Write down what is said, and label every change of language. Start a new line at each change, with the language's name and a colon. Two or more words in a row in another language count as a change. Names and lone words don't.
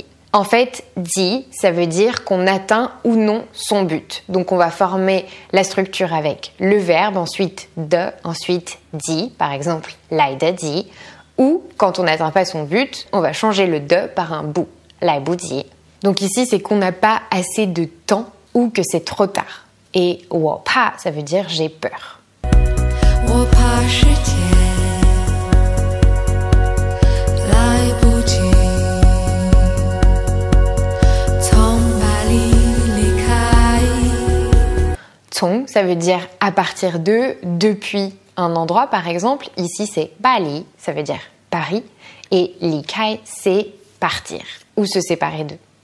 French: En fait, ji, ça veut dire qu'on atteint ou non son but. Donc on va former la structure avec le verbe, ensuite de, ensuite ji, par exemple,
Chinese: 来得及.
French: Ou quand on n'atteint pas son but, on va changer le de par un bu,
Chinese: 来不及.
French: Donc ici, c'est qu'on n'a pas assez de temps ou que c'est trop tard.
Chinese: Et 我怕,
French: ça veut dire j'ai peur.
Chinese: 我怕时间来不及
French: ça veut dire à partir de, depuis un endroit par exemple. Ici c'est Bali, ça veut dire Paris. Et likai, c'est partir ou se séparer d'eux.